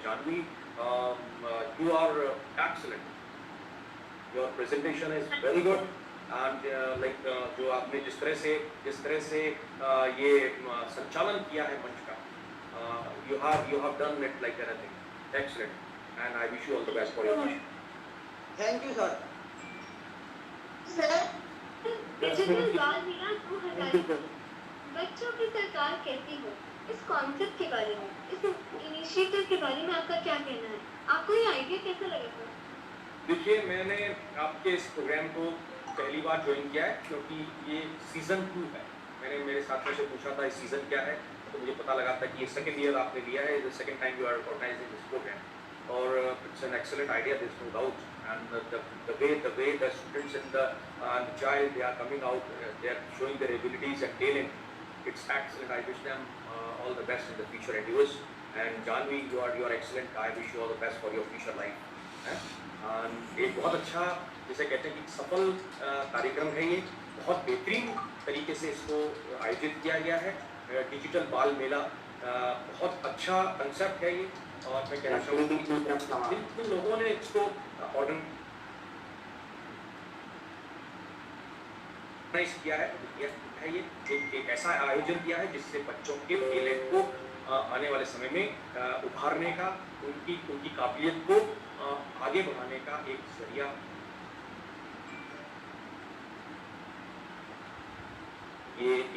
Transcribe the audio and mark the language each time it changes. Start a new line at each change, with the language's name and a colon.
English: Janvi, you are excellent, your presentation is very good and
Hindi: जो आपने जिस तरह से ये संचालन किया है मंच का,
English: you have done it like anything. Excellent, and I wish you all the best for your future. Thank you, sir.
Hindi: Sir, digital बाल मेला 2021 बच्चों की सरकार कैसी हो, इस कॉन्सेप्ट के बारे में, इस इनिशिएटिव के बारे में आपका क्या कहना है? आपको ये आइडिया कैसा लगा सर? देखिए, मैंने आपके इस प्रोग्राम को पहली बार ज्वाइन किया है क्योंकि ये सीजन 2 है। मैंने मेरे साथियों से पूछा था इस सीजन क्या है, तो मुझे पता लगा था कि ये सेकंड ईयर आपने लिया है,
English: The second time you are organizing this program, और it's an excellent idea, there is no doubt, and the way the students and the child they are coming out, they are showing their abilities and talent, it's excellent. I wish them all the best in the future endeavors, and Janvi, you are excellent. I wish you all the best for your future life.
Hindi: एक बहुत अच्छा, जैसे कहते हैं कि सफल कार्यक्रम है ये, बहुत बेहतरीन तरीके से इसको आयोजित किया गया है। डिजिटल बाल मेला बहुत अच्छा कंसेप्ट है ये, और मैं कहना चाहूँगा जिन लोगों ने इसको ऑर्गेनाइज किया है ये एक ऐसा आयोजन किया है जिससे बच्चों के टैलेंट को आने वाले समय में उभारने का, उनकी काबिलियत को आगे बढ़ाने का एक जरिया ये